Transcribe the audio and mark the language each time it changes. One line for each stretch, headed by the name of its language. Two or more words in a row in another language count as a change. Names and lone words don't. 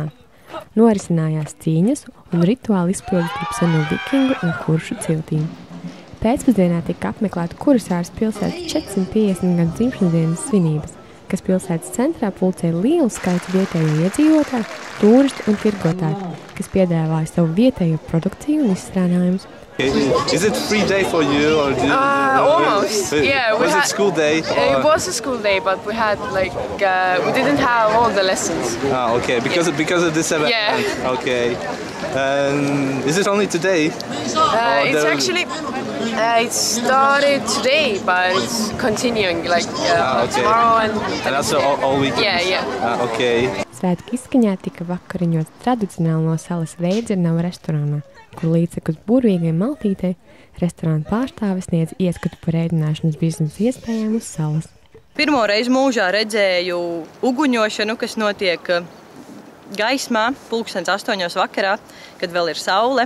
Latvian: Norisinājās cīņas un rituāli izpildi starp seno vikingu un kuršu ciltīm. Pēcpusdienā tika apmeklēta Kurasāras pilsētas 450 gadu dzimšanas svinības, kas pilsētas centrā pulcēja lielu skaitu vietējo iedzīvotāju, turistu un tirgotāju, kas piedāvāja savu vietējo produkciju un izstrādājumus.
English: Is it free day for you or Almost. Yeah. Was it school day? It was a school day, but we had we didn't have all the lessons. Okay. Because of this event. Yeah. Okay. Is it only today? It's actually it started today, but it's continuing okay. tomorrow and also all weekend. Yeah. Okay.
Latvian: Svētku izskaņā tika vakariņots tradicionāli no salas Veidzirnavu restorānā, kur līdzekus burvīgai maltītei restorāna pārstāvis sniedz ieskatu par ēdināšanas biznesa iespējām uz salas. Pirmo reizi mūžā redzēju uguņošanu, kas notiek gaismā, 8:00 vakarā, kad vēl ir saule.